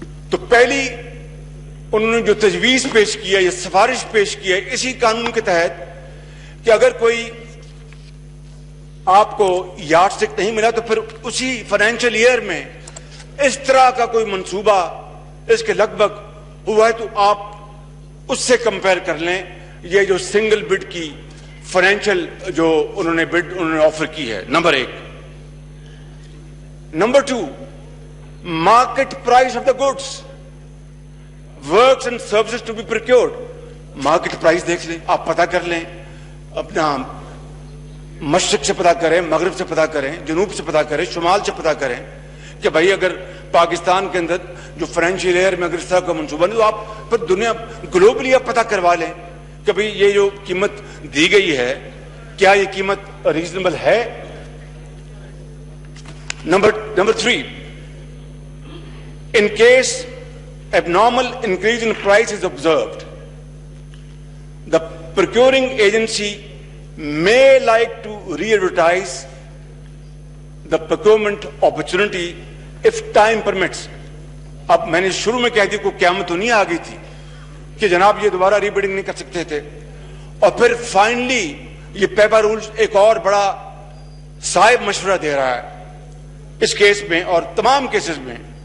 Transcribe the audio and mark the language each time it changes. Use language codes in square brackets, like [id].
[ur] تو پہلی انہوں نے جو تجویز پیش کیا یا سفارش پیش کیا اسی قانون کے تحت کہ اگر کوئی آپ کو یارڈ سٹک نہیں ملا تو پھر اسی فائنینشیل ایئر میں اس طرح کا کوئی منصوبہ اس کے لگ بھگ ہوا ہے تو آپ اس سے کمپیئر کر لیں یہ جو سنگل بڈ کی فائنینشیل جو انہوں نے آفر کی ہے. نمبر ایک. Number two, [en] market price of the goods, works and services to be procured. [ur] market price دیکھ لیں, آپ پتہ کر لیں, اپنا مشرق سے پتہ کریں, مغرب سے پتہ کریں, جنوب سے پتہ کریں, شمال سے پتہ کریں کہ بھائی اگر پاکستان کے اندر جو فائنینشیل ایئر میں اگر اس طرح کا منصوبہ نہیں تو آپ پھر دنیا گلوبلی آپ پتہ کروا لیں کہ بھئی یہ جو قیمت دی گئی ہے کیا یہ قیمت ریزنیبل ہے. Number 3, [en] in case abnormal increase in price is observed, the procuring agency may like to re-advertise the procurement opportunity if time permits. [ur] اب میں نے شروع میں کہہ دی کوئی قیامت تو نہیں آ گئی تھی کہ جناب یہ دوبارہ ری بڈنگ نہیں کر سکتے تھے, اور پھر فائنلی یہ پیپر رولز ایک اور بڑا صائب مشورہ دے رہا ہے اس کیس میں اور تمام کیسز میں.